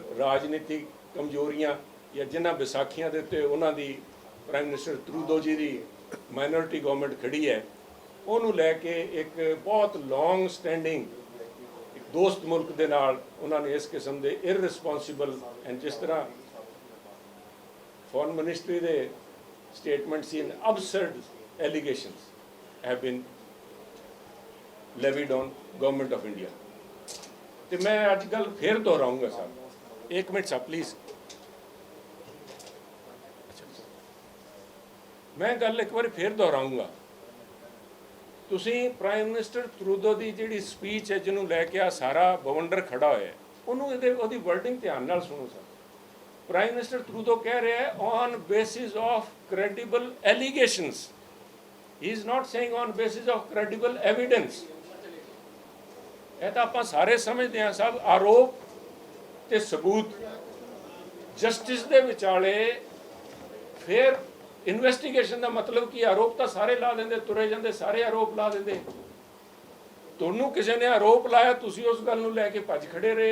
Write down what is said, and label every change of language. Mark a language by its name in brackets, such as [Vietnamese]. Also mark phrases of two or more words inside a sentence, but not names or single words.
[Punjabi] ਰਾਜਨੀਤਿਕ ਕਮਜ਼ੋਰੀਆਂ ਜਾਂ ਜਿਨ੍ਹਾਂ ਵਿਸਾਖੀਆਂ ਦੇ ਉੱਤੇ ਉਹਨਾਂ ਦੀ [English] prime minister [Punjabi] ਟਰੂਡੋ ਜੀ ਦੀ [English] minority government [Punjabi] ਖੜੀ ਹੈ, ਉਹਨੂੰ ਲੈ ਕੇ ਇੱਕ ਬਹੁਤ [English] long standing [Punjabi] ਇੱਕ ਦੋਸਤ ਮੁਲਕ ਦੇ ਨਾਲ ਉਹਨਾਂ ਨੇ ਇਸ ਕਿਸਮ ਦੇ [English] irresponsible and [Punjabi] ਜਿਸ ਤਰ੍ਹਾਂ [English] foreign ministry [Punjabi] ਦੇ [English] statements in absurd allegations have been levied on government of India. [Punjabi] ਤੇ ਮੈਂ ਅੱਜ ਕੱਲ ਫਿਰ ਦੁਹਰਾਉਂਗਾ ਸਾਹਿਬ, ਇੱਕ ਮਿੰਟ ਸਾਹਿਬ ਪਲੀਜ਼। ਮੈਂ ਗੱਲ ਇੱਕ ਵਾਰੀ ਫਿਰ ਦੁਹਰਾਉਂਗਾ। ਤੁਸੀਂ [English] prime minister [Punjabi] ਟਰੂਡੋ ਦੀ ਜਿਹੜੀ ਸਪੀਚ ਹੈ ਜਿਹਨੂੰ ਲੈ ਕੇ ਆ ਸਾਰਾ ਬਵੰਡਰ ਖੜਾ ਹੋਇਆ, ਉਹਨੂੰ ਉਹਦੀ ਵਰਡਿੰਗ ਧਿਆਨ ਨਾਲ ਸੁਣੋ ਸਾਹਿਬ। [English] prime minister [Punjabi] ਟਰੂਡੋ ਕਹਿ ਰਿਹਾ ਹੈ [English] on basis of credible allegations. He is not saying on basis of credible evidence. [Punjabi] ਇਹ ਤਾਂ ਆਪਾਂ ਸਾਰੇ ਸਮਝਦੇ ਹਾਂ ਸਭ, ਆਰੋਪ ਤੇ ਸਬੂਤ ਜਸਟਿਸ ਦੇ ਵਿਚਾਲੇ। ਫਿਰ ਇਨਵੈਸਟੀਗੇਸ਼ਨ ਦਾ ਮਤਲਬ ਕੀ, ਆਰੋਪ ਤਾਂ ਸਾਰੇ ਲਾ ਦਿੰਦੇ, ਤੁਰੇ ਜਾਂਦੇ, ਸਾਰੇ ਆਰੋਪ ਲਾ ਦਿੰਦੇ। ਤੁਹਾਨੂੰ ਕਿਸੇ ਨੇ ਆਰੋਪ ਲਾਇਆ, ਤੁਸੀਂ ਉਸ ਗੱਲ ਨੂੰ ਲੈ ਕੇ ਭੱਜ ਖੜੇ ਰਹੇ।